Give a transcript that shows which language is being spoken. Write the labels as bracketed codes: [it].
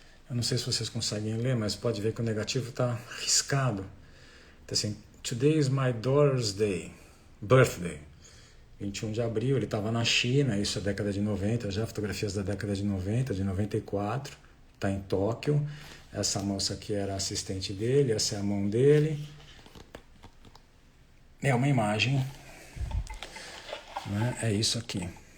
[pt] Eu não sei se vocês conseguem ler, mas pode ver que o negativo está riscado. Então, assim, [en] Today is my daughter's birthday. [pt] 21 de abril, ele estava na China, isso é década de 90, já fotografias da década de 90, de 94, está em Tóquio. Essa moça aqui era a assistente dele, essa é a mão dele. É uma imagem, né? É isso aqui.